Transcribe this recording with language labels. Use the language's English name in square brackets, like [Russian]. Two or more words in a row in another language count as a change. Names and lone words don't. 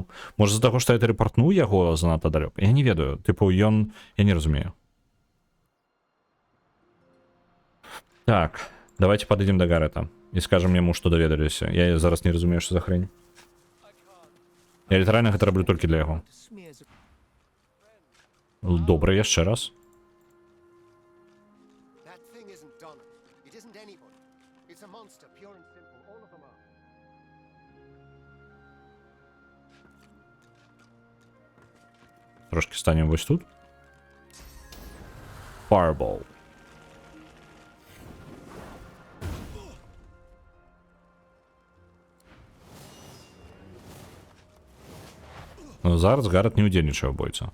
[Belarusian] Можа з-за таго, што я тэлепартнуў яго занадта далёк? Я не ведаю. Тыпу, ён... Я не разумею. Так, давайте падыдзем да Гарата і скажам яму, што даведаліся. Я зараз не разумею, што за хрень. Я літаральна гэта раблю толькі для яго. [English] Smears of [Belarusian] Добра, яшчэ раз. [English] That thing isn't Donna. It isn't anybody. It's a monster, pure and simple. All of them are. [Belarusian] Трошки станем вось тут. Fireball. Зараз Гарат не удзельнічае ў бойца.